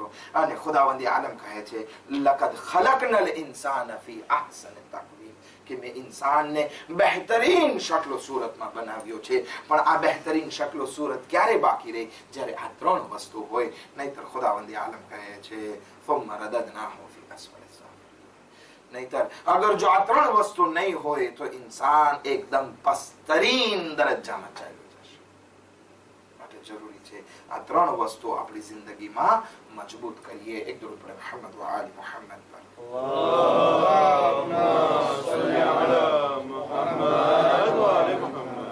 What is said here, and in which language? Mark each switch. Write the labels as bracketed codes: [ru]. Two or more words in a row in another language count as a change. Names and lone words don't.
[gu] અને ખુદાવંદી આલમ કહે છે [ar] لقد خلقنا الإنسان في أحسن تقويم, [gu] કે મેં ઇન્સાનને બહેતરીન શક્લો સૂરતમાં બનાવ્યો છે. પણ આ બહેતરીન શક્લો સૂરત ક્યારે બાકી રહી? જ્યારે આ 3 વસ્તુ હોય. નહીતર ખુદાવંદી આલમ કહે છે [ar] ثم رددناه في اسفل السافلين. [gu] નહીતર અગર જો આ 3 વસ્તુ નહીં હોય તો ઇન્સાન એકદમ પસ્તરીન દરજ્જામાં ચાલ્યો જશે. માટે જરૂરી છે આ 3 વસ્તુ આપણી જિંદગીમાં મજબૂત કરીએ. એક દરૂદ પડે મુહમ્મદ વ આલી મુહમ્મદ પર. [ar] اللهم صل على محمد وآل محمد.